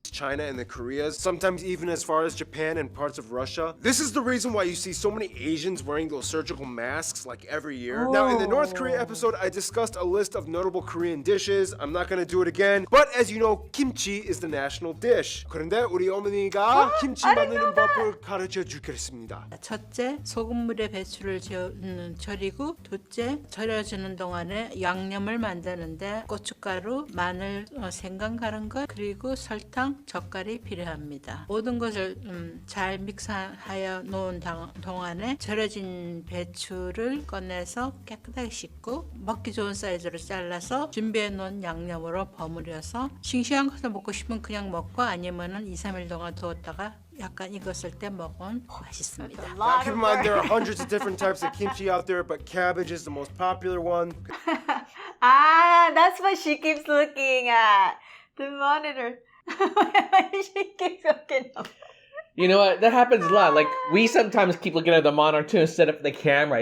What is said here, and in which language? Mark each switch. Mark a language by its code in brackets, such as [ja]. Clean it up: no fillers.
[en] China and the Koreas, sometimes even as far as Japan and parts of Russia. This is the reason why you see so many Asians wearing those surgical masks like every year. Now, in the North Korea episode, I discussed a list of notable Korean dishes. I'm not gonna do it again, but as you know, kimchi is the national dish. [ko] 그런데 우리 어머니가 김치 [en] I didn't know [ko] 만드는 법을 가르쳐 주겠습니다. 첫째, 소금물에 배추를 절이고, 둘째, 절여주는 동안에 양념을 만드는데 고춧가루, 마늘, 생강 갈은 것, 그리고 설탕, 젓갈이 필요합니다. 모든 것을 잘 믹스하여 놓은 동안에 절여진 배추를 꺼내서 깨끗하게 씻고 먹기 좋은 사이즈로 잘라서 준비해 놓은 양념으로 버무려서 싱싱한 것을 먹고 싶으면 그냥 먹고 아니면은 2-3일 동안 두었다가 약간 익었을 때 먹으면 맛있습니다. [en] Now, keep in mind there are hundreds of different types of kimchi out there, but cabbage is the most popular one. Ah, That's why she keeps looking at the monitor. She keeps looking up. You know what? That happens a lot. Like, we sometimes keep looking at the monitor too instead of the camera.